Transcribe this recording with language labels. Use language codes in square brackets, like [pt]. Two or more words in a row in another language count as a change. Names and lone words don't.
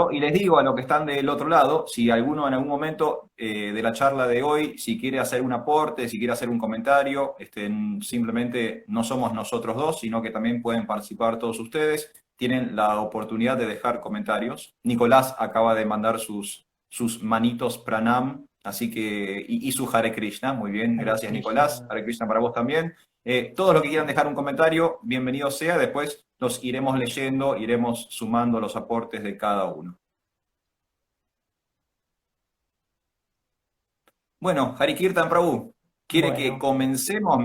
[es] Aprovecho y les digo a los que están del otro lado, si alguno en algún momento de la charla de hoy, si quiere hacer un aporte, si quiere hacer un comentario, simplemente no somos nosotros dos, sino que también pueden participar todos ustedes. Tienen la oportunidad de dejar comentarios. Nicolás acaba de mandar sus manitos pranam, así que, y su Hare Krishna, muy bien, Hare gracias Nicolás. Krishna. Hare Krishna para vos también. Todos los que quieran dejar un comentario, bienvenido sea. Después los iremos leyendo, iremos sumando los aportes de cada uno. Bueno, Harikirtan Prabhu, ¿quiere que Bueno, comencemos?